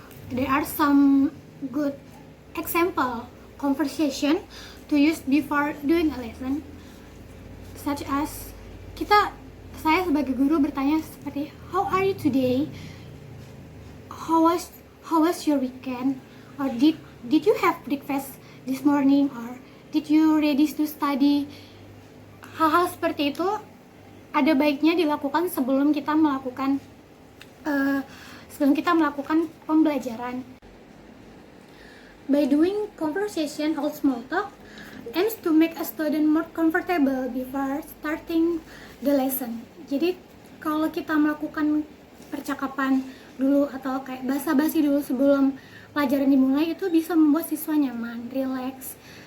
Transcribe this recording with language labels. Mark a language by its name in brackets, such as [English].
[English] There are some good example conversation to use before doing a lesson, such as [Indonesian] saya sebagai guru bertanya seperti, [English] how are you today? How was your weekend? Or did you have breakfast this morning? Or did you ready to study? [Indonesian] Hal-hal seperti itu ada baiknya dilakukan sebelum kita melakukan pembelajaran. [English] By doing conversation or small talk aims to make a student more comfortable before starting the lesson. [Indonesian] Jadi kalau kita melakukan percakapan dulu atau kayak basa-basi dulu sebelum pelajaran dimulai, itu bisa membuat siswa nyaman, relax.